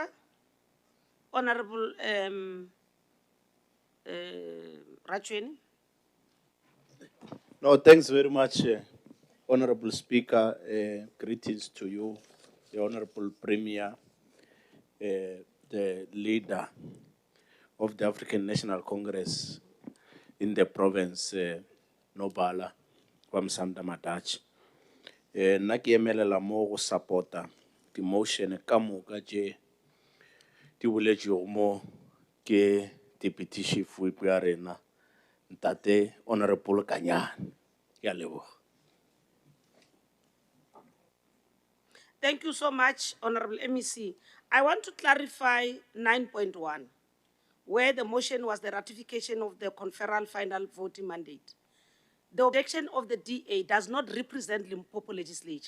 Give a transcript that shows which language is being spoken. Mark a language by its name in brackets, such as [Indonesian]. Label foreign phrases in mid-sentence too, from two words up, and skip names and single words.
[English] Honorable Rachweni. No, thanks very much, Honorable Speaker. Greetings to you, the Honorable Premier, the leader of the African National Congress in the province, Nobala, Kwamsanda Matach. [Northern Sotho] Naki emelela mo go supporta [English] the motion [Northern Sotho] ka moka je di boletšego mo ke [English] Deputy Chief Whip [Northern Sotho] ya rena Ntate Honorable Kanyane. Ke a leboga. [English] Thank you so much, Honorable MEC. I want to clarify 9.1, where the motion was the ratification of the conferral final voting mandate. The objection of the DA does not represent Limpopo Legislature.